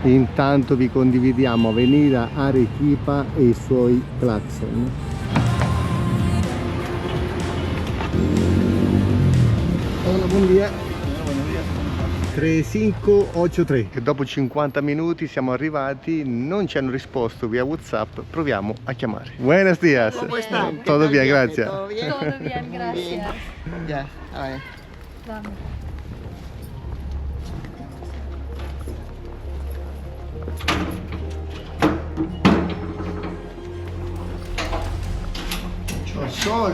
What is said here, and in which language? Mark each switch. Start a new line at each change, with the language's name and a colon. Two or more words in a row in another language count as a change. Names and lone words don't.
Italian: Intanto vi condividiamo Avenida Arequipa e i suoi clacson. Hola, buon dia. 3583 e dopo 50 minuti siamo arrivati, non ci hanno risposto via WhatsApp, proviamo a chiamare.
Spanish: Buenos días. ¿Cómo está? Todo bien, gracias. ¿Todo bien? Todo bien, gracias. Ya, a ver. Vamos. Mucho sol.